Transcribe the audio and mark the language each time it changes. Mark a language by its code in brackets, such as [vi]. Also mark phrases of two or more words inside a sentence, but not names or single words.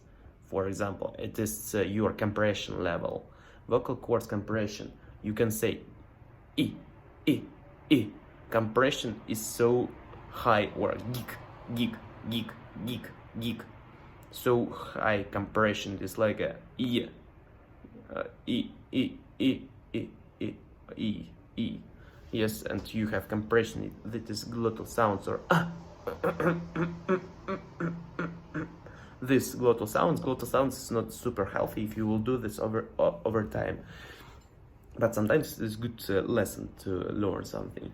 [en] For example, it is your compression level, vocal cords compression. You can say e, e, e. Compression is so high, or geek, geek, geek, geek, geek. So high compression is like a e, e, e, e, e, e, e, e. Yes, and you have compression. That is glottal sounds, or this glottal sounds. Glottal sounds is not super healthy if you will do this over time. But sometimes it's good lesson to learn something.